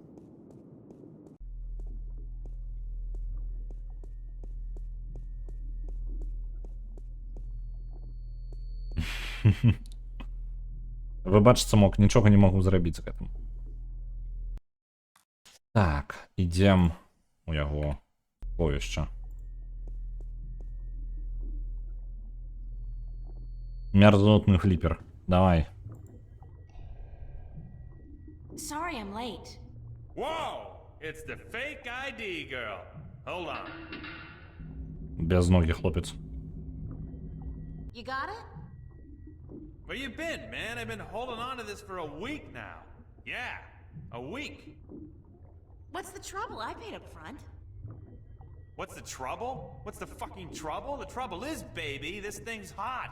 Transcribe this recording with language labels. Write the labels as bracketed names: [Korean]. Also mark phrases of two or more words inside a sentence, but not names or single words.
[Belarusian] Выбачце, мог, нічога не магу зрабіць з гэтым. Так, ідзем у яго сховішча. Мерзнутны фліпер. Давай. [English] Sorry I'm late. Whoa! It's the fake ID girl. Hold on. [Belarusian] Безногий хлопец. [English] You got it? Where you been, man? I've been holding on to this for a week now. Yeah, a week. What's the trouble? I paid up front. What's the trouble? What's the fucking trouble? The trouble is, baby, this thing's hot.